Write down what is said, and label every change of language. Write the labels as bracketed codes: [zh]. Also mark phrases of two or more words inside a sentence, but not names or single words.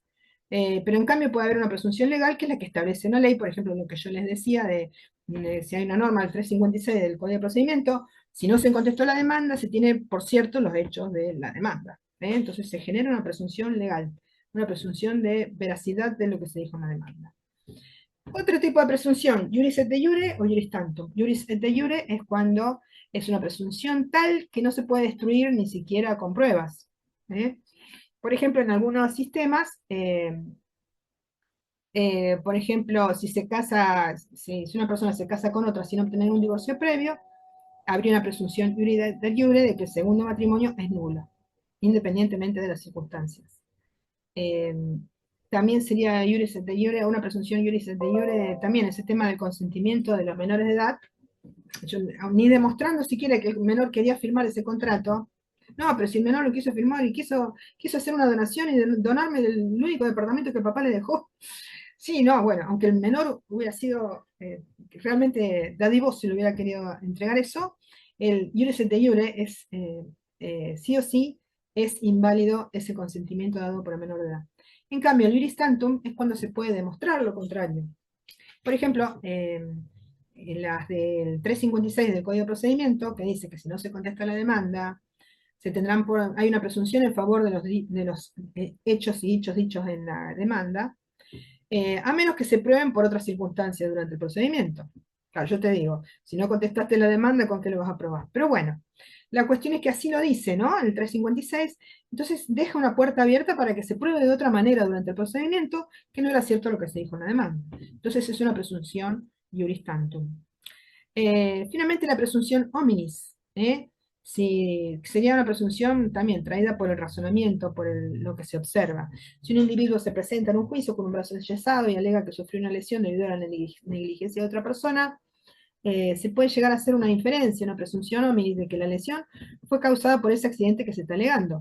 [es] Pero en cambio puede haber una presunción legal que es la que establece una ley, por ejemplo, lo que yo les decía de si hay una norma del 356 del Código de Procedimiento, si no se contestó la demanda, se tiene por cierto los hechos de la demanda. Entonces se genera una presunción legal, una presunción de veracidad de lo que se dijo en la demanda. Otro tipo de presunción, [la] juris et de jure o juris tantum. Juris et de jure [es] es cuando es una presunción tal que no se puede destruir ni siquiera con pruebas. Por ejemplo, en algunos sistemas, por ejemplo, si una persona se casa con otra sin obtener un divorcio previo, habría una presunción [la] juris et de jure [es] de que el segundo matrimonio es nulo, independientemente de las circunstancias. Eh, También sería [la] juris et de jure, [es] una presunción [la] juris et de jure, [es] también ese tema del consentimiento de los menores de edad, ni demostrando siquiera que el menor quería firmar ese contrato, No, pero si el menor lo quiso firmar y quiso hacer una donación y donarme el único departamento que papá le dejó. Sí, no, bueno, aunque el menor hubiera sido realmente dadivoso si le hubiera querido entregar eso, el [la] iuris et de iure [es] es, sí o sí, es inválido ese consentimiento dado por el menor de edad. En cambio, el [la] iuris tantum [es] es cuando se puede demostrar lo contrario. Por ejemplo, en las del 356 del Código de Procedimiento, que dice que si no se contesta la demanda, hay una presunción en favor de los hechos y dichos dichos en la demanda, a menos que se prueben por otras circunstancias durante el procedimiento. Claro, yo te digo, si no contestaste la demanda, ¿con qué lo vas a probar? Pero bueno, la cuestión es que así lo dice, ¿no? El 356, entonces deja una puerta abierta para que se pruebe de otra manera durante el procedimiento que no era cierto lo que se dijo en la demanda. Entonces es una presunción [la] iuris tantum. [es] Finalmente la presunción hominis, ¿eh? Si, sería una presunción también traída por el razonamiento, por lo que se observa. Si un individuo se presenta en un juicio con un brazo enyesado y alega que sufrió una lesión debido a la negligencia de otra persona, se puede llegar a hacer una inferencia, una presunción hominis de que la lesión fue causada por ese accidente que se está alegando.